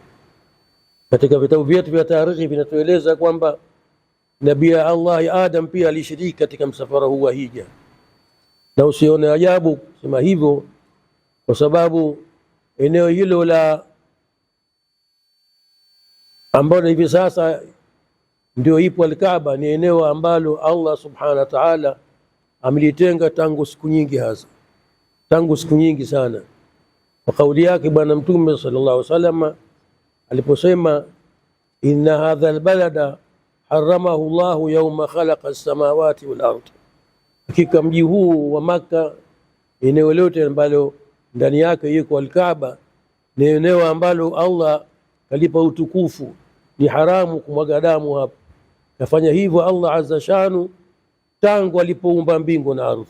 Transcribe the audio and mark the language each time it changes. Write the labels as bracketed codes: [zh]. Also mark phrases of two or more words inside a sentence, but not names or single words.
[sw] Katika vitabu vyetu vya tarikhi vinatueleza kwamba Nabii Allah Adam pia alishiriki katika msafara huu wa hija, na usione ajabu kusema hivyo kwa sababu eneo hilo la ambalo hivi sasa ndio ipo Al-Kaaba ni eneo ambalo Allah [ar] سبحانه وتعالى [sw] amelitenga tangu siku nyingi, hasa tangu siku nyingi sana. Kwa kauli yake Bwana Mtume [ar] صلى الله عليه وسلم [sw] aliposema, [ar] إن هذا البلد حرمه الله يوم خلق السماوات والأرض, [sw] hakika mji huu wa Makka, eneo lote ambalo ndani yake yuko Al-Kaaba, ni eneo ambalo Allah kalipa utukufu, ni haramu kumwaga damu hapa. Kafanya hivyo Allah [ar] عز شأنه [sw] tangu alipoumba mbingu na ardhi.